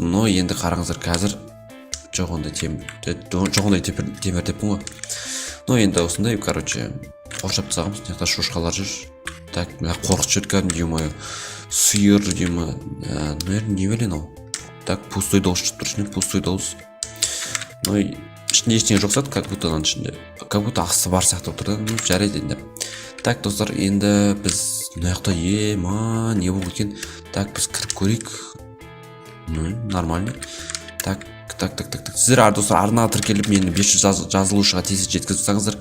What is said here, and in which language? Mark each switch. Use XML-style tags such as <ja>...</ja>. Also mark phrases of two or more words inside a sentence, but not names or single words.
<kk>Но енді қараңыздар, қазір жоқ ондай темір деппін ғой. Но енді осындай қоршап тастағанбыз. Мына жақта шошқалар жүр. Так, мына қорқыт жүр кәдімгі, ё-моё. Сиыр дей ма, не білейін ау. Так, пустой дауыс шығып тұр ішінен, пустой дауыс. Но ішінде ештеңе жоқ сияқты,</kk> <ru>как будто</ru> <kk>ішінде,</kk> <ru>как будто</ru> <kk>асы бар сияқты отыр да. Жарайды енді. Так, достар, енді біз мына жақта не болып екен. Так, біз кіріп көрейік. Нормально. Так. Сіздер достар арнаға тіркеліп мені 500 жазылушыға тез жеткізіп тұрсаңыздар.</kk>